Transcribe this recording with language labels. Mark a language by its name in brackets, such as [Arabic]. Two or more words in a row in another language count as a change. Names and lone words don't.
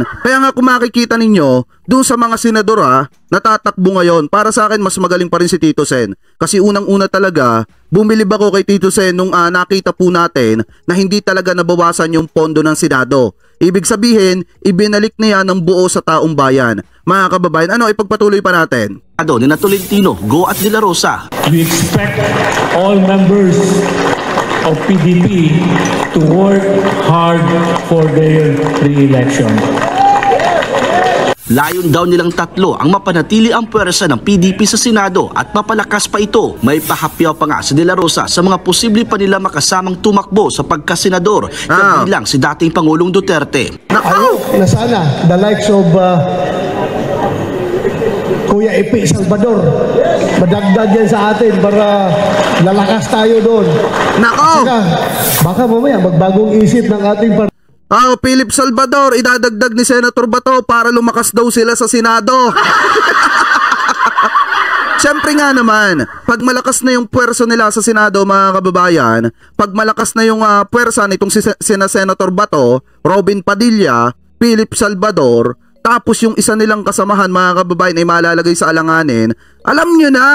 [Filipino] Kaya nga kung makikita ninyo, doon sa mga senador natatakbo ngayon, para sa akin mas magaling pa rin si Tito Sen. Kasi unang-una talaga, bumilib ako kay Tito Sen nung nakita po natin na hindi talaga nabawasan yung pondo ng Senado. Ibig sabihin, ibinalik niya ng buo sa taong bayan. Mga kababayan, ipagpatuloy pa natin. Ni Tolentino, Go at De La Rosa. [English] We expect all members of PDP to work hard for their re-election. [Filipino] Layon daw nilang 3 ang mapanatili ang pwersa ng PDP sa Senado at mapalakas pa ito. May pahapyaw pa nga si De La Rosa sa mga posible pa nila makasamang tumakbo sa pagkasenador, kabilang si dating Pangulong Duterte. Na sana [English] the likes of [Filipino] Kuya Epi Salvador. Madagdag yan sa atin para lalakas tayo doon. Nako! Baka mamaya magbagong isip ng ating Philip Salvador, idadagdag ni Senator Bato para lumakas daw sila sa Senado. Siyempre nga naman, pag malakas na yung puwersa nila sa Senado, mga kababayan, pag malakas na yung puwersa nitong sina Senator Bato, Robin Padilla, Philip Salvador, tapos yung isa nilang kasamahan, mga kababayan, ay malalagay sa alanganin, alam nyo na!